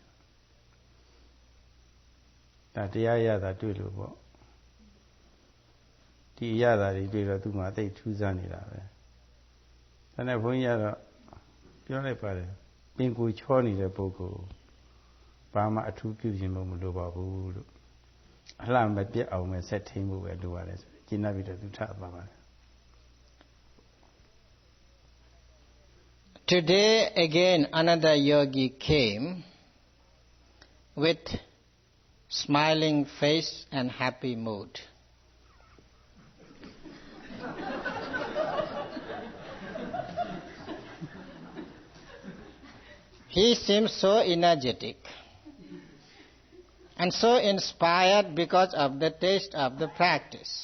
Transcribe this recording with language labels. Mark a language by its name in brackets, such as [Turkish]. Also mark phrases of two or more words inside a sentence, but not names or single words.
[Burmese] ဒါတရားရတာတွေ့လို့ပေါ့ဒီရတာတွေတွေ့တော့သူ့မှာသိထူးဆန်းနေတာပဲဒါနဲ့ဘုန်းကြီးကတော့ပြောလိုက်ပါတယ်ပင်ကိုချောနေတဲ့ပုဂ္ဂိုလ်ဘာမှအထူးပြုခြင်းမလိုပါဘူးလို့အလှမပြတ်အောင်ပဲဆက်ထိန်ဖို့ပဲလိုရတယ်ဆိုကျင့်ပြီးတော့သူထပ်ပါပါတယ် [English] Today again another yogi came with smiling face and happy mood. He seemed so energetic and so inspired because of the taste of the practice.